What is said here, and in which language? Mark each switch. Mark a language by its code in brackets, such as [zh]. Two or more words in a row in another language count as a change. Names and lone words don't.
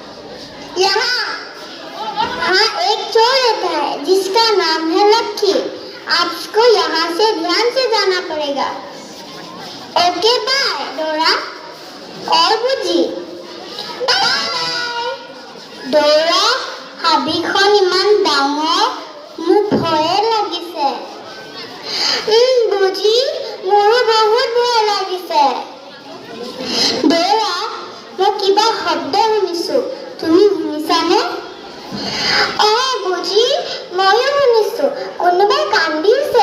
[hi] यहाँ एक चोर रहता है जिसका नाम है लक्की। आपको यहाँ से ध्यान से जाना पड़ेगा। [en] okay bye [hi] डोरा और बुजी। डोरा, [as] হাবিখন ইমান ডাঙৰ, মোৰ ভয়ে লাগিছে। বুজি, মোৰো বহুত ভয় লাগিছে। ডোৰা, মই কিবা শব্দ শুনিছো, তুমি শুনিছানে? বুজি, ময়ো শুনিছো, কোনোবাই কান্দিছে।